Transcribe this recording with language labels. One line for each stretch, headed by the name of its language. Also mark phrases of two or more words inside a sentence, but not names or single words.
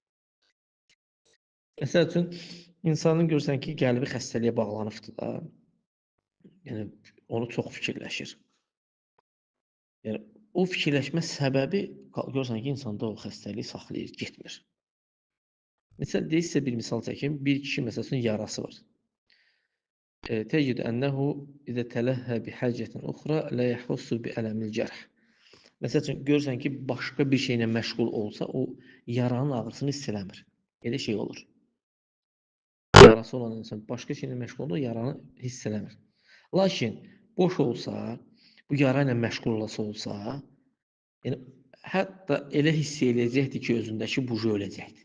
Azerbaijani: Məsəl üçün, insanın görsən ki, qəlbi xəstəliyə bağlanıbdır da, yəni onu çox fikirləşir. Yəni, o fikirləşmə səbəbi görürsən ki, insanda o xəstəlik saxlayır, getmir. Məsələn, sizə bir misal çəkim. Bir kişi məsəl üçün yarası var.
Arabic: تجد أنه إذا تلهى بحاجة أخرى لا يحس بألم الجرح.
Azerbaijani: Məsəl üçün, görürsən ki, başqa bir şeylə məşğul olsa, o yaranın ağrısını hiss eləmir. Elə şey olur. Yarası olan insan başqa şeylə məşğul olur, yaranı hiss eləmir. Lakin boş olsa, bu yara ilə məşğul olsa, yəni hətta elə hiss eləyəcəkdir ki, özündəki buju öləcəkdir.